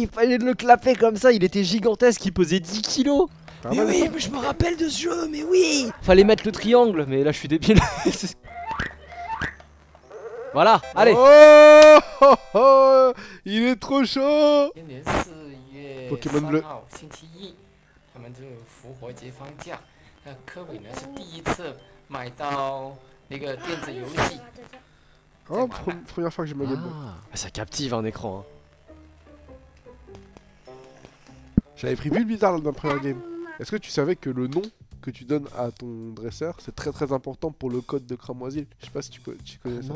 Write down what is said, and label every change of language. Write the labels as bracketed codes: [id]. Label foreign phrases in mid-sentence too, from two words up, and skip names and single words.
[fr] Il fallait le clapper comme ça, il était gigantesque, il pesait 10 kilos! T'as Mais rappelé oui, ça mais je me rappelle de ce jeu, mais oui! Fallait mettre le triangle, mais là je suis débile. Voilà, allez! Oh, oh, oh, il est trop chaud! [zh] 今年4月 Pokémon 3 [fr] bleu [zh] 号星期一，他们这个复活节放假。那科伟呢是第一次买到那个电子游戏， [fr] Oh, première fois que j'ai ma Game Boy. Ah, ça captive un écran. Hein. J'avais pris Bulle Bizarre dans ma première game. Est-ce que tu savais que le nom que tu donnes à ton dresseur, c'est très important pour le code de Cramoisil? Je sais pas si tu connais ça.